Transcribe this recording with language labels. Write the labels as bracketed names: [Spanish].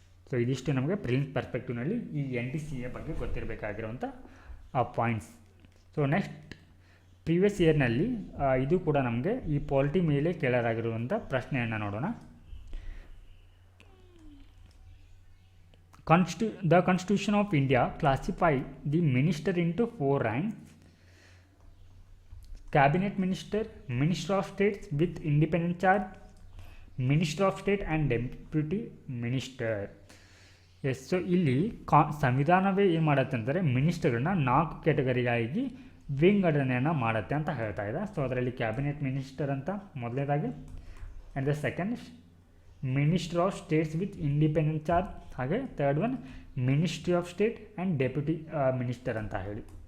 [Kannada] So ಇದಿಷ್ಟು ನಮಗೆ prelims ಪರ್ಸ್ಪೆಕ್ಟಿವ್ನಲ್ಲಿ ಈ NTCA ಬಗ್ಗೆ ಗೊತ್ತಿರಬೇಕಾಗಿರುವಂಥ ಪಾಯಿಂಟ್ಸ್. ಸೊ ನೆಕ್ಸ್ಟ್ ಪ್ರೀವಿಯಸ್ ಇಯರ್ನಲ್ಲಿ ಇದು ಕೂಡ ನಮಗೆ ಈ ಪಾಲಿಟಿ ಮೇಲೆ ಕೇಳಲಾಗಿರುವಂಥ ಪ್ರಶ್ನೆಯನ್ನು ನೋಡೋಣ. [English] The Constitution of India classify the minister into 4 ranks: Cabinet Minister, Minister of State with independent charge, Minister of State and Deputy Minister. [Kannada] So ಇಲ್ಲಿ ಸಂವಿಧಾನವೇ ಏನು ಮಾಡುತ್ತೆ ಅಂದರೆ ಮಿನಿಸ್ಟರ್ಗಳನ್ನ 4 ಕ್ಯಾಟಗರಿಗಾಗಿ ವಿಂಗಡಣೆಯನ್ನು ಮಾಡುತ್ತೆ ಅಂತ ಹೇಳ್ತಾ ಇದೆ. ಸೊ ಅದರಲ್ಲಿ ಕ್ಯಾಬಿನೆಟ್ ಮಿನಿಸ್ಟರ್ ಅಂತ ಮೊದಲನೇದಾಗಿ, [English] and the second minister of states with independent charge, [Kannada] ಹಾಗೆ third one ministry of state and deputy minister ಅಂತ ಹೇಳಿ.